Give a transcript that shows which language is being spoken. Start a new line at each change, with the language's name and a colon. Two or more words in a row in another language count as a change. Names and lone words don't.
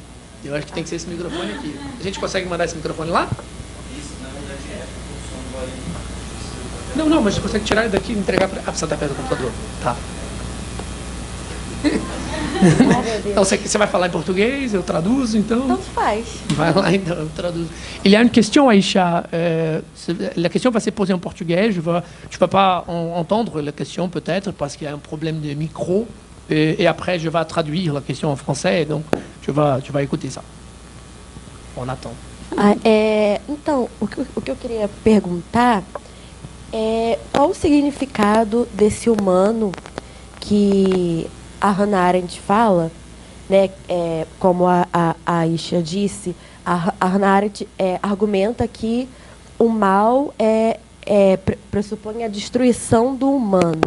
Portuguese: Eu acho que tem que ser esse microfone aqui. A gente consegue mandar esse microfone lá? Isso, na verdade, o som vai... Não, mas você consegue tirar ele daqui e entregar para... você está perto do computador. Tá. Então, você vai falar em português, eu traduzo, então... Tanto faz. Vai lá, então, eu traduzo.
French: Il y a une question, Aïcha. La question va se poser en portugais. Tu ne peux pas entendre la question, peut-être, parce qu'il y a un problème de micro. Et après, je vais traduire la question en français. Donc, tu vas écouter ça. On attend.
Portuguese: Então, o que eu queria perguntar é qual o significado desse humano que a Hannah Arendt fala, né, como a Aïcha disse, a Hannah Arendt argumenta que o mal pressupõe a destruição do humano.